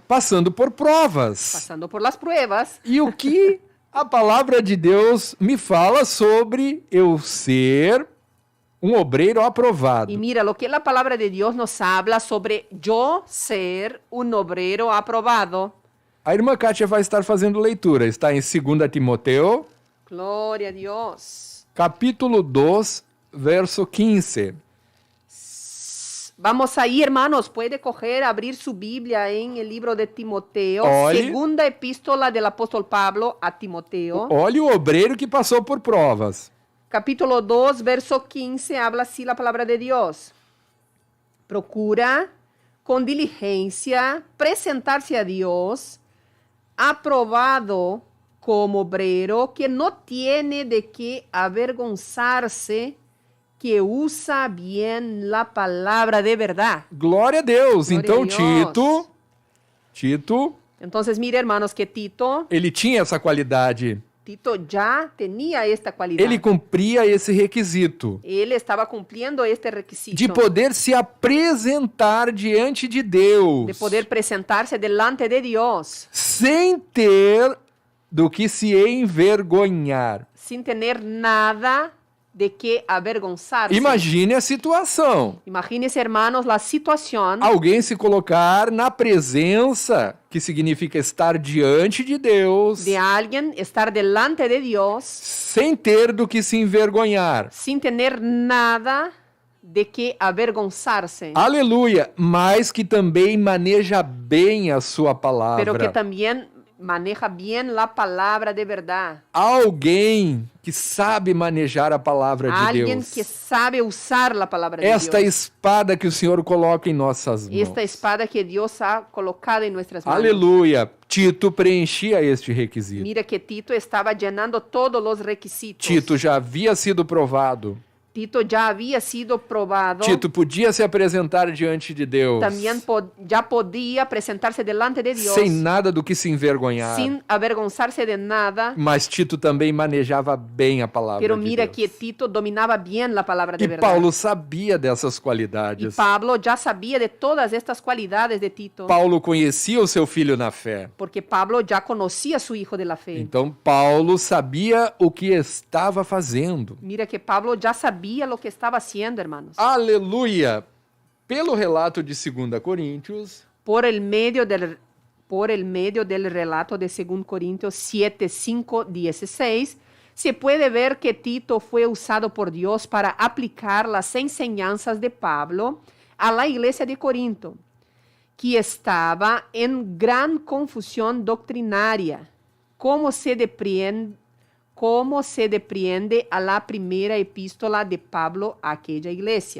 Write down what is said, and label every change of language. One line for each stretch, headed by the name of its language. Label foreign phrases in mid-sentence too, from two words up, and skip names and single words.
Portuguese: Passando por provas.
Spanish: Pasando por las pruebas.
Portuguese: E o que a palavra de Deus me fala sobre eu ser um obreiro aprovado?
Spanish: Y mira, lo que la palabra de Dios nos habla sobre yo ser un obrero aprobado.
Portuguese: A irmã Kátia vai estar fazendo leitura. Está em 2 Timoteu,
Spanish: Gloria a Dios.
Portuguese: capítulo 2, verso 15.
Spanish: Vamos ahí, hermanos. Puede coger, abrir su Biblia en el libro de Timoteo.
Portuguese: Olhe.
Spanish: Segunda epístola del apóstol Pablo a Timoteo.
Portuguese: Olha o obreiro que passou por provas.
Spanish: Capítulo 2, verso 15, habla así la palabra de Dios. Procura con diligencia presentarse a Dios, aprobado como obrero, que no tiene de qué avergonzarse, que usa bien la palabra de verdad.
Portuguese: Glória a Deus. Glória Então a Deus. Tito,
Spanish: Entonces, mire, hermanos, que Tito
Portuguese: ele tinha essa qualidade.
Spanish: Tito ya tenía esta cualidad.
Portuguese: Ele cumpria esse requisito
Spanish: Él estaba cumpliendo este requisito.
Portuguese: de poder se apresentar diante de Deus,
Spanish: De poder presentarse delante de Dios
Portuguese: sem ter do que se envergonhar.
Spanish: sin tener nada de qué avergonzarse.
Portuguese: Imagine a situação.
Spanish: Imagínense, hermanos, la situación
Portuguese: Alguém se colocar na presença, que significa estar diante de Deus,
Spanish: de alguien estar delante de Dios
Portuguese: sem ter do que se envergonhar.
Spanish: sin tener nada de qué avergonzarse,
Portuguese: Aleluia! Mas que também maneja bem a sua palavra.
Spanish: pero que también maneja bien la palabra de verdad.
Portuguese: Alguém que sabe manejar a palavra de
Spanish: Alguien
Portuguese: Deus.
Spanish: que sabe usar la palabra de
Portuguese: Esta
Spanish: Dios.
Portuguese: espada que o Senhor coloca em nossas mãos.
Spanish: Esta espada que Dios ha colocado en nuestras manos.
Portuguese: Aleluia! Tito preenchia este requisito.
Spanish: Mira que Tito estaba llenando todos los requisitos.
Portuguese: Tito já havia sido provado.
Spanish: Tito ya había sido probado.
Portuguese: Tito podia se apresentar diante de Deus
Spanish: También ya podía presentarse delante de Dios
Portuguese: sem nada do que se envergonhar.
Spanish: sin avergonzarse de nada.
Portuguese: Mas Tito também manejava bem a palavra
Spanish: Pero
Portuguese: de
Spanish: mira
Portuguese: Deus.
Spanish: que Tito dominaba bien la palabra de
Portuguese: E
Spanish: verdad.
Portuguese: Paulo sabia dessas
Spanish: Y
Portuguese: qualidades.
Spanish: Pablo ya sabía de todas estas cualidades de Tito.
Portuguese: Paulo conhecia o seu filho na fé.
Spanish: Porque Pablo ya conocía a su hijo de la fe.
Portuguese: Então Paulo sabia o que estava fazendo.
Spanish: Mira que Pablo ya sabía lo que estaba haciendo, hermanos.
Portuguese: Aleluia! Pelo relato de 2 Coríntios,
Spanish: Por el medio del relato de 2 Corintios 7, 5, 16, se puede ver que Tito fue usado por Dios para aplicar las enseñanzas de Pablo a la iglesia de Corinto, que estaba en gran confusión doctrinaria, como se depreende a la primera epístola de Pablo a aquella iglesia.